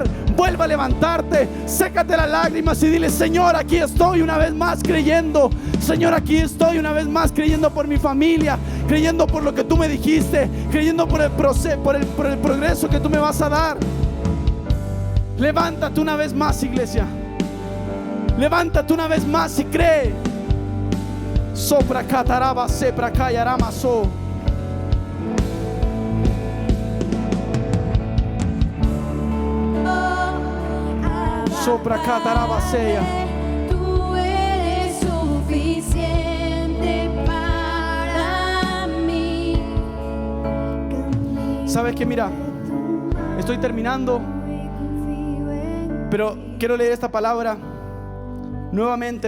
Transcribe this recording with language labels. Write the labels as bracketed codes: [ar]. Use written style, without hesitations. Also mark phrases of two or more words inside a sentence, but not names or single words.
[es] Vuelva a levantarte, sécate las lágrimas y dile: Señor, aquí estoy una vez más creyendo. Señor, aquí estoy una vez más creyendo por mi familia, creyendo por lo que tú me dijiste, creyendo por el proceso, por el progreso que tú me vas a dar. Levántate una vez más, iglesia. Levántate una vez más y cree. Sopra cataraba sepra cayaramaso. Sopra catarabaseya. Tú eres suficiente para mí. ¿Sabes qué? Mira, estoy terminando, pero quiero leer esta palabra nuevamente.